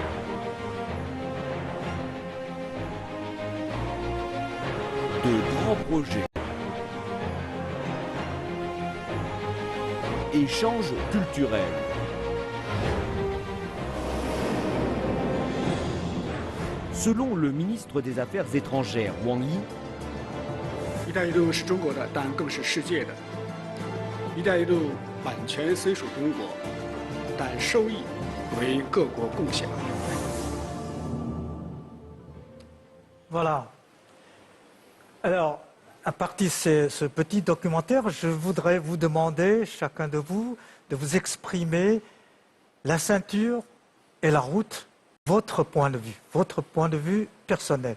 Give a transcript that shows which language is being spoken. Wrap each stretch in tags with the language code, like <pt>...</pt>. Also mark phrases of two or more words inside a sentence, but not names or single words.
<fr>De grands projets. Échanges culturels. Selon le ministre des Affaires étrangères, Wang Yi, «</fr> <zh>一带一路是中国的，但更是世界的。一带一路版权虽属中国，但收益为各国共享。”</zh> <fr>Voilà. Alors, à partir de ce petit documentaire, je voudrais vous demander, chacun de vous exprimer la ceinture et la route, votre point de vue personnel.</fr>